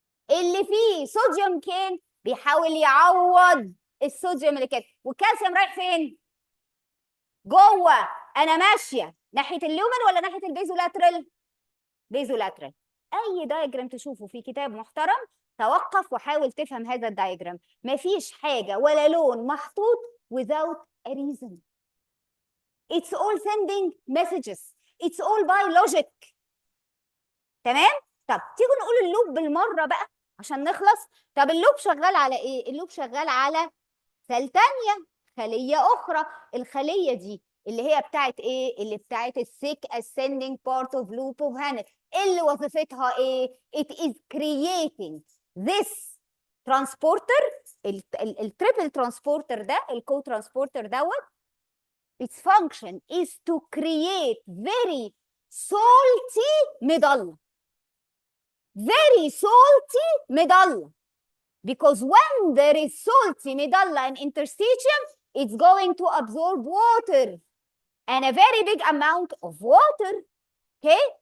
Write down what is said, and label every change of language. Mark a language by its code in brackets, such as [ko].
[ar] اللي فيه صوديوم كان بيحاول يعوض الصوديوم اللي كان، والكالسيوم رايح فين؟ جوه. انا ماشيه ناحيه اللومن ولا ناحيه البيزولاترال؟ بيزولاترال. اي دايجرام تشوفه في كتاب محترم توقف وحاول تفهم هذا الدايجرام. مفيش حاجه ولا لون محطوط without a reason. [en] It's all sending messages. [ar] It's all by logic. تمام؟ طب تيجوا نقول اللوب بالمره بقى عشان نخلص. طب اللوب شغال على ايه؟ اللوب شغال على سيل تانية، خليه اخرى. الخليه دي اللي هي بتاعت ايه؟ اللي بتاعت السيك ascending part of loop of Henle، اللي وظيفتها ايه؟ It is creating this transporter، التريبل ترانسبورتر ده، الكو ترانسبورتر دوت. [en] its function is to create very salty medulla. Very salty medulla. Because when there is salty medulla and interstitium, it's going to absorb water and a very big amount of water. Okay?